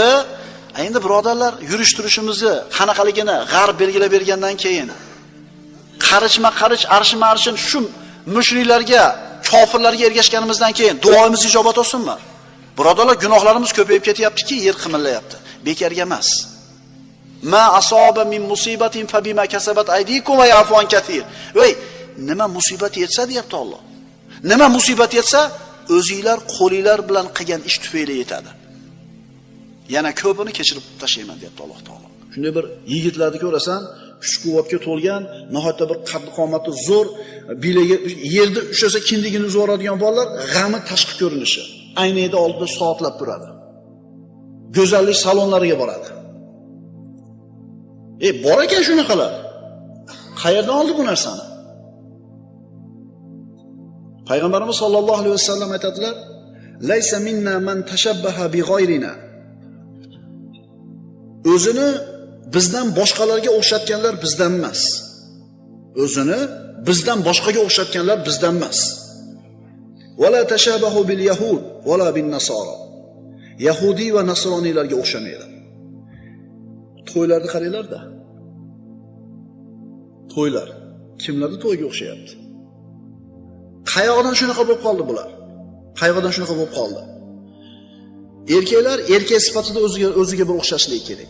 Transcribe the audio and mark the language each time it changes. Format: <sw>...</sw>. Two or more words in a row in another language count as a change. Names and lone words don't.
<uz>Endi birodarlar, yurish-turishimizni qanaqaligini g'arb belgilab bergandan keyin qarich arshim shu mushriklarga, kofirlarga ergashganimizdan keyin duoimiz ijobat olsinmi? Birodarlar, gunohlarimiz ko'payib ketyaptiki, yer qimillayapti. Bekarga emas.</uz> <ar>ما أصاب من مصيبة فبما كسبت أيديكم ويعفو عن كثير.</ar> <uz>Voy, nima musibat yetsa deyapti Alloh. Nima musibat yetsa, o'zingizlar qo'lingizlar bilan qilgan ish tufayli yetadi. Yana ko'pini kechirib tashlayman deyapti Alloh taolo. Shunday bir yigitlarni ko'rasan, kuch-quvvatga to'lgan, nihoyatda bir qaddi-qomati zo'r, bilagi yerda ushlasa kindigini uzib oladigan bolalar, g'ami tashqi ko'rinishi. Aynada oldida soatlab turadi. Go'zallik salonlariga boradi. Bor ekan shunaqalar. Qayerdan oldi bu narsani? Payg'ambarimiz</uz> <ar>sollallohu alayhi vasallam</ar> <uz>aytadilar:</uz> <ar>"ليس منا من تشبه بغيرنا."</ar> <uz>O'zini bizdan boshqalarga o'xshatganlar bizdan emas. O'zini bizdan boshqaga o'xshatganlar bizdan emas.</uz> <ar>ولا تشبهوا باليهود ولا بالنصارى.</ar> <uz>Yahudi va nasroniylarga o'xshamaydi. To'ylarni qaranglar-da. To'ylar kimlarning to'yiga o'xshayapti? Qayoqdan shunaqa bo'lib qoldi bular? Qayoqdan shunaqa bo'lib qoldi? Erkaklar erkak sifatida o'ziga bir o'xshashligi kerak.</uz>